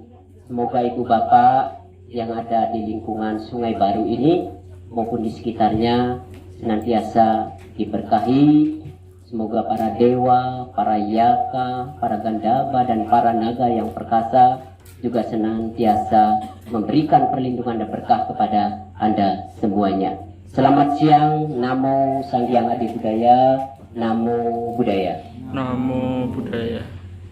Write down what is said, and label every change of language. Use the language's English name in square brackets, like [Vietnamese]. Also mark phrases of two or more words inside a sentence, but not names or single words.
[Indonesian] Semoga ibu bapak yang ada di lingkungan Sungai Baru ini maupun di sekitarnya senantiasa diberkahi. Semoga para dewa, para yaka, para gandaba dan para naga yang perkasa juga senantiasa memberikan perlindungan dan berkah kepada Anda semuanya. Selamat siang. Namo Sang Hyang Adi Budaya. Namo Buddhaya. Namo Buddhaya.